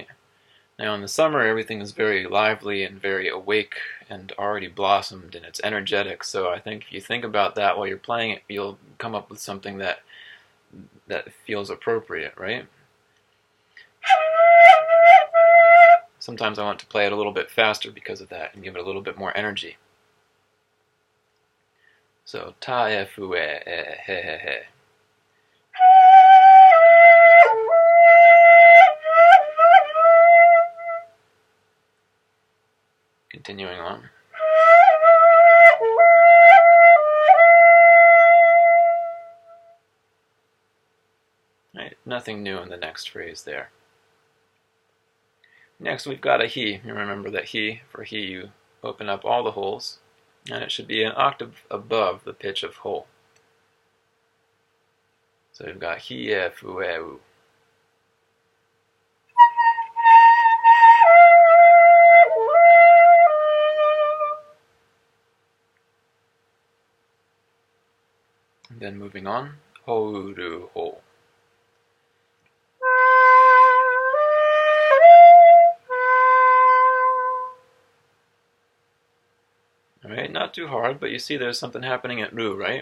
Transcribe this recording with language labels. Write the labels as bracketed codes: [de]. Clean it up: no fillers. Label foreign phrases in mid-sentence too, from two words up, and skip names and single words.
[en] Now in the summer, everything is very lively and very awake and already blossomed and it's energetic, so I think if you think about that while you're playing it, you'll come up with something that feels appropriate, right? Sometimes I want to play it a little bit faster because of that and give it a little bit more energy. So, [ja] ta e fu e he he he. [en] Continuing on. Right, nothing new in the next phrase there. Next we've got a he. You remember that he, for he you open up all the holes, and it should be an octave above the pitch of hole. So we've got [ja] hi e fu e u. [en] And then moving on, [ja] houru ho. [en] Alright, not too hard, but you see there's something happening at ru, right?